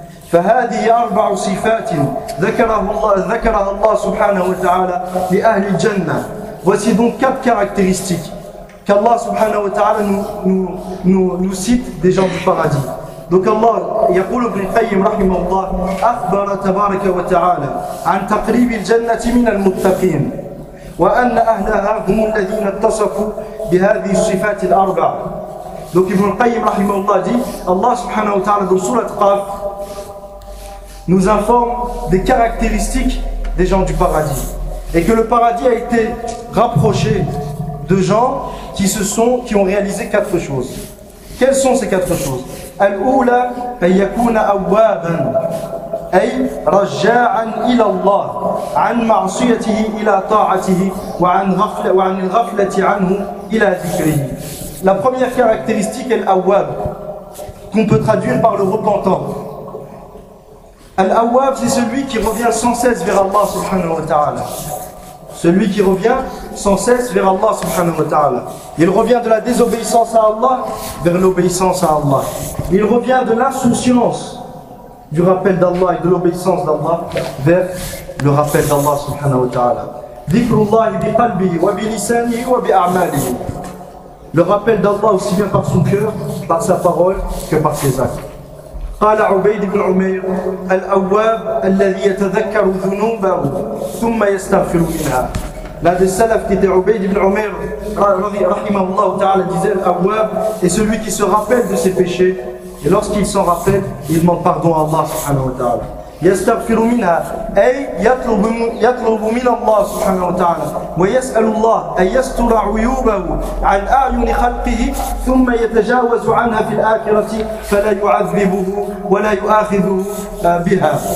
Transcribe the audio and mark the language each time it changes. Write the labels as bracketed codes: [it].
[ar] فهذه أربع صفات ذكرها الله سبحانه وتعالى لأهل الجنة. [fr] Voici donc quatre caractéristiques qu'Allah subhanahu wa ta'ala nous cite des gens du paradis. Donc Allah [ar] يقول ابن القيم رحمه الله أخبر تبارك وتعالى عن تقريب الجنة من المتقين وأن أهلها هم الذين اتصفوا بهذه الصفات الأربع. [fr] Donc ابن القيم رحمه الله dit Allah subhanahu wa ta'ala dans sourate Qaf nous informe des caractéristiques des gens du paradis et que le paradis a été rapproché de gens qui ont réalisé quatre choses. Quelles sont ces quatre choses? [ar] الأولى أن يكون أوابا أي رجاعا إلى الله عن معصيته إلى طاعته وعن الغفلة عنه إلى ذكره. [fr] La première caractéristique est l'awab, qu'on peut traduire par le repentant. Al-awab, c'est celui qui revient sans cesse vers Allah subhanahu wa ta'ala. Celui qui revient sans cesse vers Allah subhanahu wa ta'ala. Il revient de la désobéissance à Allah vers l'obéissance à Allah. Il revient de l'insouciance du rappel d'Allah et de l'obéissance d'Allah vers le rappel d'Allah subhanahu wa ta'ala. [ar] Dhikrullah bi qalbi wa bi lisani wa bi a'mali. [fr] Le rappel d'Allah aussi bien par son cœur, par sa parole que par ses actes. [ar] قال عبيد بن عمير الأواب الذي يتذكر ذنوبه ثم يستغفر منها. [fr] L'un des salafs qui était عبيد بن عمير [ar] رضي الله تعالى [fr] disait الأواب est celui qui se rappelle de ses péchés Et lorsqu'il s'en rappelle, il demande pardon à Allah subhanahu wa ta'ala. [ar] يستغفر منها أي يطلب من الله سبحانه وتعالى ويسأل الله أن يستر عيوبه عن أعين خلقه ثم يتجاوز عنها في الآخرة فلا يعذبه ولا يؤاخذه بها.